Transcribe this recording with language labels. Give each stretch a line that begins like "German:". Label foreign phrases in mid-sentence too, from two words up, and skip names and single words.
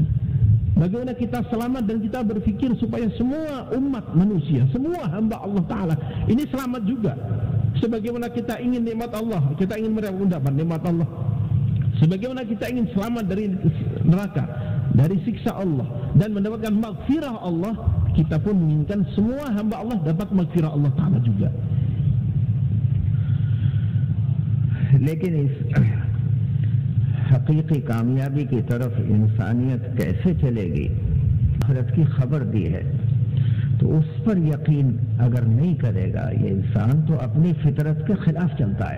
Indonesian: Bagaimana kita selamat dan kita berpikir supaya semua umat manusia, semua hamba Allah Ta'ala ini selamat juga. Sebagaimana kita ingin nikmat Allah, kita ingin mendapat nikmat Allah. Sebagaimana kita ingin selamat dari neraka, dari siksa Allah, dan mendapatkan maghfirah Allah, kita pun menginginkan semua hamba Allah dapat maghfirah Allah Ta'ala juga.
Hindi: लेकिन इस हकीकी कामयाबी की तरफ इंसानियत कैसे चलेगी, आखिरत की खबर दी है, तो उस पर यकीन अगर नहीं करेगा ये इंसान तो अपनी फितरत के खिलाफ चलता है।